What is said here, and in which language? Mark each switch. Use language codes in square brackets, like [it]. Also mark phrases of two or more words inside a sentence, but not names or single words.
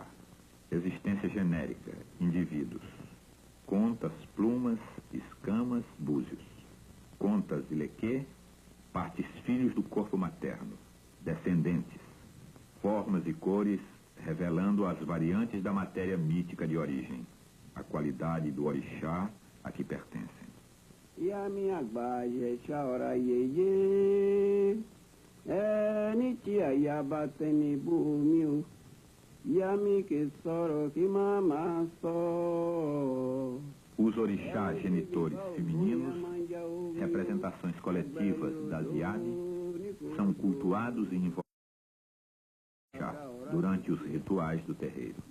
[pt] Existência genérica, indivíduos. Contas, plumas, escamas, búzios. Contas e lequê, partes filhos do corpo materno. Descendentes. Formas e cores revelando as variantes da matéria mítica de origem. A qualidade do orixá a que pertencem. [yo] Yami agbaje chaora yeye, nitia yabateni bumiu, yami que soro que mama so. [pt] Os orixás genitores femininos, representações coletivas das Yadi, são cultuados e invocados durante os rituais do terreiro.